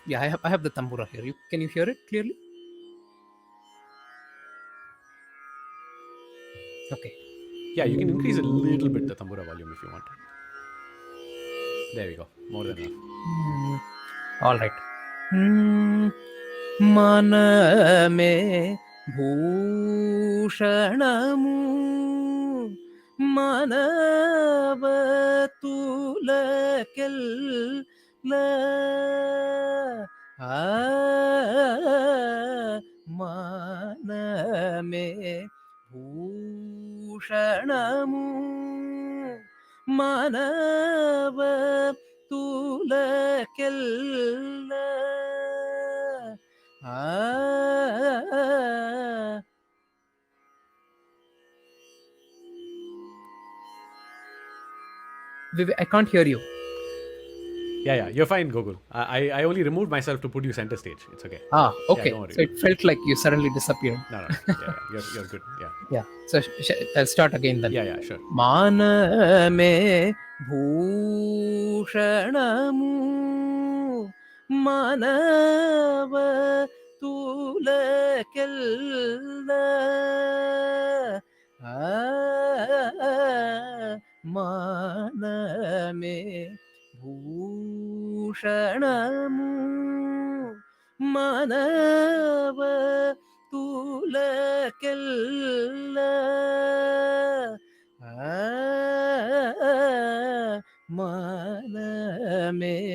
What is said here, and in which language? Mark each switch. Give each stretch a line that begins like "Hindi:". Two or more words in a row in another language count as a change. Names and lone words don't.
English: Yeah, I have the tambura here. Can you hear it clearly? Okay. Yeah, you can increase a little bit the tambura volume if you want. There we go. More than enough. All right.
Telugu: mAnamE భూషణము మనవతులకెల్ల మానమే భూషణము మనవతులకెల్ల
English: I can't hear you. Yeah, you're fine, Gokul. I only removed myself to put you center stage. It's okay. Yeah, Okay. don't worry. So it felt like you suddenly disappeared. No. Yeah, you're good. Yeah. Yeah. So I'll start again then. Yeah, sure.
Telugu: మానమే భూషణము మనవతులకెల్ల మానమే భూషణము మనవతులకెల్ల మానమే